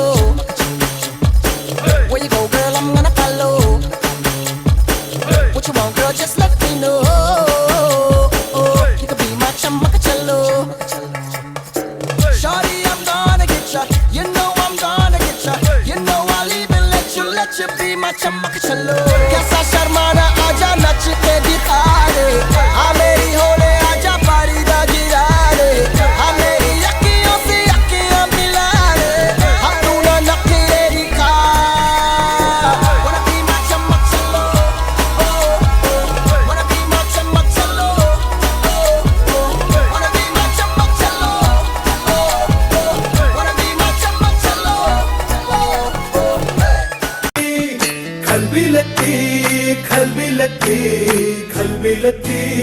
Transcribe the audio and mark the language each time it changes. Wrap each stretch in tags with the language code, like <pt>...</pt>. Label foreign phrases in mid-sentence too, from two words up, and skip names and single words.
<en>Where you go, girl, I'm gonna follow. What you want, girl, just let me know. You can be my chamacacello. Shawty, I'm gonna get ya. You know I'm gonna get ya. You know I'll even let you be my chamacacello.</en> <hi>कैसा शर्माना आजा नाच के दिखा दे. आ मेरी होले आजा परी दा गिरा दे. आ मेरी अखियों से अखियाँ मिला दे. आ तू ना नखरे दिखा.</hi> <en>Wanna be my chamacacello. Wanna be my chamacacello. Wanna be my chamacacello. Wanna be my chamacacello. கல்விலத்தி கல்விலத்தி கல்விலத்தி</en>